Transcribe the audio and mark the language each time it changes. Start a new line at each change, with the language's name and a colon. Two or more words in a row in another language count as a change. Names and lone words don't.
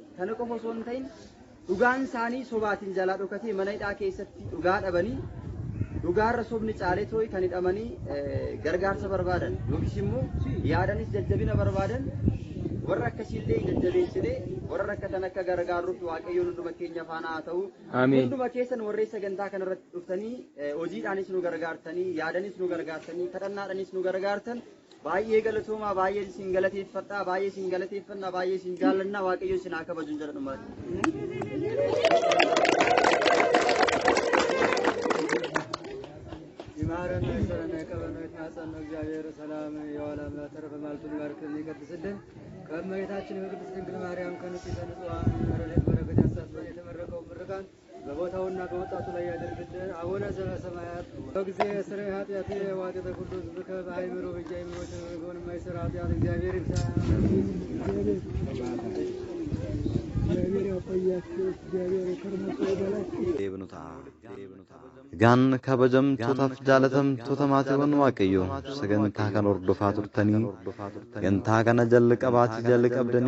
Oromo: Kana qofa osoo hin ta'in dhugaan isaanii sobaatiin jalaa dhokatee mana hidhaa keessatti dhugaa dhabanii dhugaarra sobni caalee too'i kan hidhamanii gargaarsa barbaadan yookiis immoo yaadanis jajjabina barbaadan warra akkasiillee jajjabeessinee warra rakkatan akka gargaaruuf waaqayyoon hunduma keenya faana haa ta'u. Hunduma keessan warreen sagantaa kanarratti dhuftanii hojiidhaanis nu gargaartanii yaadanis nu gargaartanii kadhannaadhaanis nu gargaartan baay'ee galatoomaa baay'ee isin galateeffadhaa baay'ee isin galateeffannaa baay'ee isin jaallannaa waaqayyo isin haa kabajuun jedhadhumaati.
Amharic: ይማረን ይሰረን ቀበነ ይታጸን እግዚአብሔር ሰላም የዋላም ተረፈ ማልቱን ባርክልን ይቀድስልን ከእመቤታችን ከቅድስት ድንግል ማርያም ከንጽሕተ ንጹሐን ረድኤት በረከት ያሳትፈን የተመረቀው ምርቃን በቦታውና በወጣቱ ላይ ያደርግልን።
Geez: አቡነ ዘበሰማያት በጊዜ ስረ ኃጢአት ዋጤተ ኩሉ ዝብከ በአይምሮ
Amharic: በጃይምሮ ተመረገውን የማይሰራ ኃጢአት እግዚአብሔር ይፍታ።
Oromo: Egaan kabajamtootaaf jaalatamtoota maatiiwwan Waaqayyoo sagantaa kana hordofaa turtanii sagantaa kana jalqabdanii